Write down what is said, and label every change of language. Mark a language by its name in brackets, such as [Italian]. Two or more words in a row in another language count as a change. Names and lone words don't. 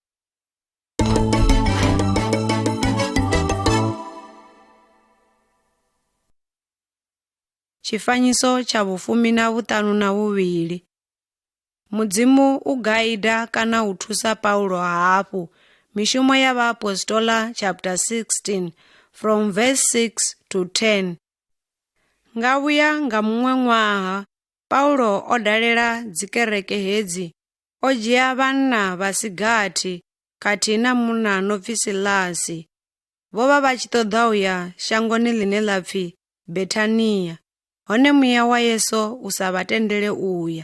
[Venda] Tshifanyiso tsha 12. Mudzimu u gaida kana u thusa Paulo hafhu. Mishumo ya Vhaapostoli [English] chapter 16 from verse 6 to 10. [Venda] Nga vhuya nga muṅwe ṅwaha, Paulo o dalela dzikereke hedzi, o dzhia vhanna vha si gathi khathihi na munna no pfi Silasi. Vho vha vha tshi ṱoḓa u ya shangoni ḽine ḽa pfi Bethania, hone muya wa Yesu u sa vha tendele uya.